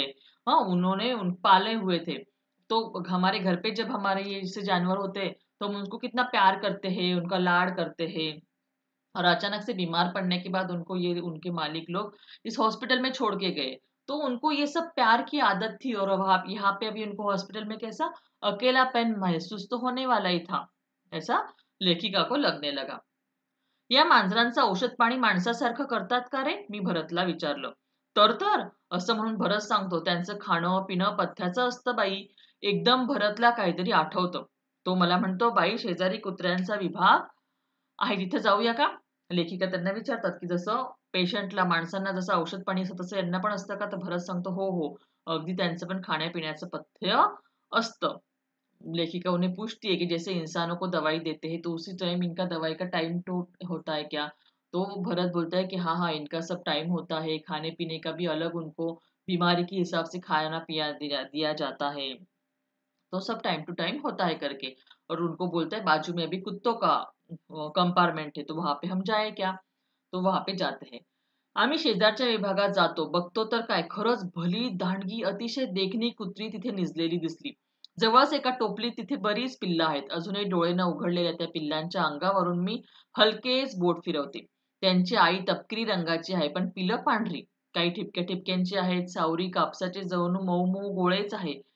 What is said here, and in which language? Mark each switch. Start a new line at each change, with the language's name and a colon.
Hindi: हाँ, उन्होंने उन पाले हुए थे। तो हमारे घर पे जब हमारे ये जैसे जानवर होते हैं, तो हम उनको कितना प्यार करते हैं, उनका लाड़ करते हैं। और अचानक से बीमार पड़ने के बाद उनको ये उनके मालिक लोग इस हॉस्पिटल में छोड़ के गए। तो उनको ये सब प्यार की आदत थी, और वहां यहाँ पे अभी उनको हॉस्पिटल में कैसा अकेलापन महसूस तो होने वाला ही था, ऐसा लेखिका को लगने लगा।
Marathi: या मांजरांचं औषध पाणी माणसासारखं करतात का रे? मी भरतला विचारलं. तर असं म्हणून भरत सांगतो, त्यांचं खाणं पिणं पथ्याचं असतं बाई. एकदम भरतला काहीतरी आठवतं. तो मला म्हणतो, बाई शेजारी कुत्र्यांचा विभाग आहे, तिथे जाऊया का? लेखिका त्यांना विचारतात, की जसं पेशंटला माणसांना जसं औषध पाणी असतं तसं यांना पण असतं का? तर भरत सांगतो, हो हो, अगदी त्यांचं पण खाण्यापिण्याचं पथ्य असतं।
Hindi: लेखिका उन्हें पूछती है कि जैसे इंसानों को दवाई देते हैं, तो उसी टाइम इनका दवाई का टाइम तो होता है क्या? तो भरत बोलता है कि हाँ हाँ, इनका सब टाइम होता है, खाने पीने का भी अलग उनको बीमारी के हिसाब से खाना पिया दिया जाता है। तो सब टाइम टू टाइम होता है करके। और उनको बोलता है बाजू में अभी कुत्तों का कंपार्टमेंट है, तो वहां पे हम जाए क्या? तो वहां पे जाते हैं।
Marathi: आम्ही शेजारच्या विभागात जातो, बघतो तर काय, खरंच भली दांडगी अतिशय देखणी कुत्री तिथे निजलेली दिसली। जवळच एका टोपलीत तिथे बरीच पिल्लं आहेत। अजूनही डोळे न उघडलेल्या त्या पिल्लांच्या अंगावरून मी हलकेच बोट फिरवते। त्यांची आई तपकिरी रंगाची आहे, पण पिलं पांढरी, काही ठिपक्या ठिपक्यांची आहेत, सावरी कापसाचे जणू मऊ मऊ गोळेच आहे।